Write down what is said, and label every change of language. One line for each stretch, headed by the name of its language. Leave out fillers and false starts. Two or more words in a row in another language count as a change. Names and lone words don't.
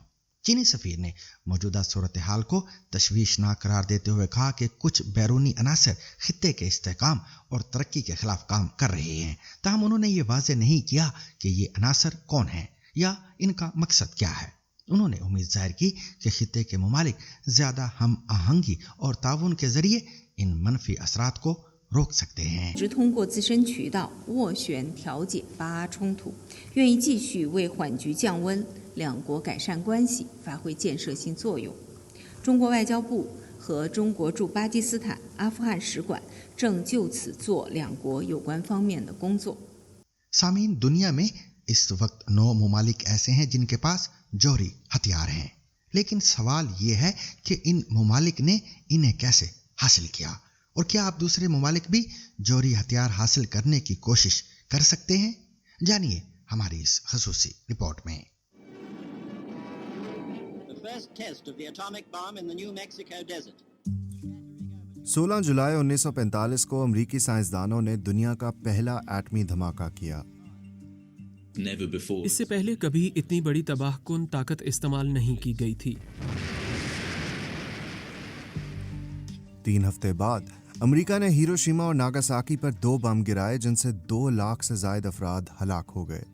Urdu: چینی سفیر نے موجودہ صورت حال کو تشویشناک قرار دیتے ہوئے کہا کہ کچھ بیرونی عناصر خطے کے استحکام اور ترقی کے خلاف کام کر رہے ہیں، تاہم انہوں نے یہ واضح نہیں کیا کہ یہ عناصر کون ہے یا ان کا مقصد کیا ہے. انہوں نے امید ظاہر کی کہ خطے کے ممالک زیادہ ہم آہنگی اور تعاون کے ذریعے ان منفی اثرات کو روک سکتے ہیں.
Chinese: 只通过自身渠道斡旋调解巴阿冲突，愿意继续为缓局降温、两国改善关系发挥建设性作用。中国外交部和中国驻巴基斯坦、阿富汗使馆正就此做两国有关方面的工作。
Urdu: سامعین، دنیا میں اس وقت 9 ممالک ایسے ہیں جن کے پاس جوہری ہتھیار ہیں، لیکن سوال یہ ہے کہ ان ممالک نے انہیں کیسے حاصل کیا اور کیا آپ دوسرے ممالک بھی جوہری ہتھیار حاصل کرنے کی کوشش کر سکتے ہیں? جانیے ہماری اس خصوصی رپورٹ میں.
English: The first test of the atomic bomb in the New Mexico desert.
Urdu: 16 جولائی 1945 کو امریکی سائنسدانوں نے دنیا کا پہلا ایٹمی دھماکہ کیا. اس سے پہلے کبھی اتنی بڑی تباہ کن طاقت استعمال نہیں کی گئی تھی. 3 ہفتے بعد امریکہ نے ہیروشیما اور ناگاساکی پر 2 بم گرائے جن سے 2 لاکھ سے زیادہ افراد ہلاک ہو گئے.